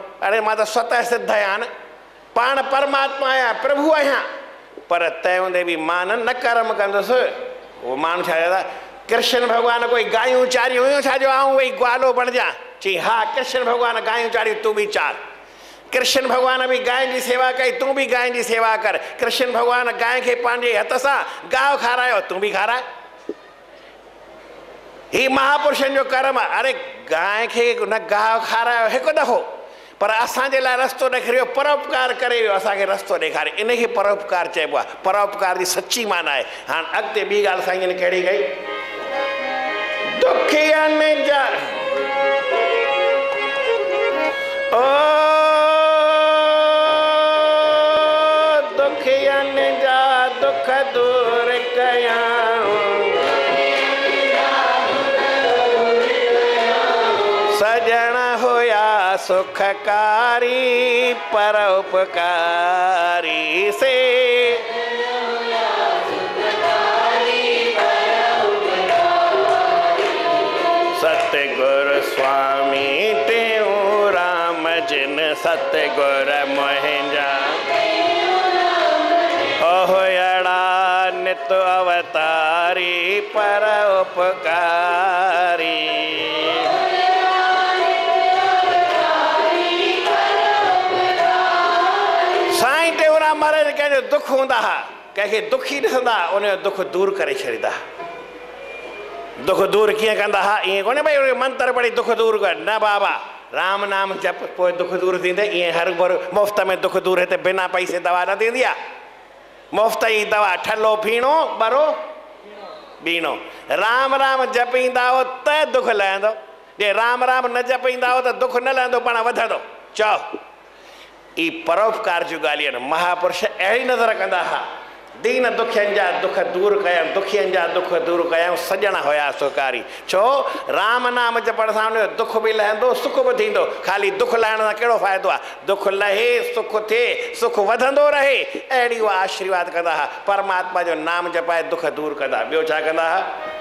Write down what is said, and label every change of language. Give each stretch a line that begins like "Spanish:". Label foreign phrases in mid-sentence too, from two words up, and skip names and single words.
Sindhi: अरे मां त स्वतः सिद्ध आहियां न, पाण परमात्मा आहियां, प्रभु आहियां। पर तंहिं हूंदे बि मां न कर्म कंदुसि। उहो माण्हू छा चवंदा, कृष्ण भॻवानु कोई गायूं चारियूं हुयूं छा जो आऊं वही ग्वालो बणिजां? चई हा कृष्ण भॻवानु गायूं चारियूं, तूं बि चार। कृष्ण भॻवान बि गांइ जी सेवा कई, तूं बि गांइ जी सेवा कर। कृष्ण भॻवानु गांइ खे पंहिंजे हथ सां गाहु खारायो, तूं बि खाराए। ही महापुरुषनि जो कर्म आहे। अरे गांइ खे न गाहु खारायो हिकु दफ़ो, पर असांजे लाइ रस्तो ॾेखारियो, परोपकार करे वियो, असांखे रस्तो ॾेखारे। इनखे परोपकार चइबो आहे। परोपकार जी सची माना आहे। हाणे अॻिते ॿी ॻाल्हि साईं कहिड़ी कई, दुखियनि जा दुखियनि जा दुख दूर कयाऊं, सजण हुया सुखकारी परोपकारी से, सतगुरु स्वामी टेऊंराम जिन सतगुर मुंहिंजा ओहड़ा नित अवतारी परोपकारी। साईं टेऊंराम महाराज कंहिंजो दुख हूंदा हा, कंहिंखे दुखी ॾिसंदा उनजो दुख दूर करे छॾींदा। दुख दूर कीअं कंदा हा? ईअं कोन्हे भई मंत्र पढ़ी दुख दूर कर, न बाबा, राम नाम जप पोइ दुख दूर थींदे। ईअं हर भर मुफ़्त में दुख दूर हिते बिना पैसे दवा न थींदी आहे। मुफ़्त जी दवा, ठलो फीणो बरो बीणो। राम राम जपींदा हो त दुख लहंदो, जे राम राम न जपींदा हो त दुख न लहंदो, पाण वधंदो। चओ ई परोपकार जूं ॻाल्हियूं आहिनि। महापुरुष अहिड़ी नज़र कंदा हा, दीन दुखियनि जा दुख दूर कयऊं, दुखियनि जा दुख दूर कयऊं, सजण हुया सुकारी। छो? राम नाम जपण सां उनजो दुख बि लहंदो, सुख बि थींदो। ख़ाली दुख लहण सां कहिड़ो फ़ाइदो आहे? दुख लहे, सुख थिए, सुख वधंदो रहे, अहिड़ी उहा आशीर्वाद कंदा हा। परमात्मा जो नाम जपाए दुख दूर कंदा। ॿियो छा कंदा हा?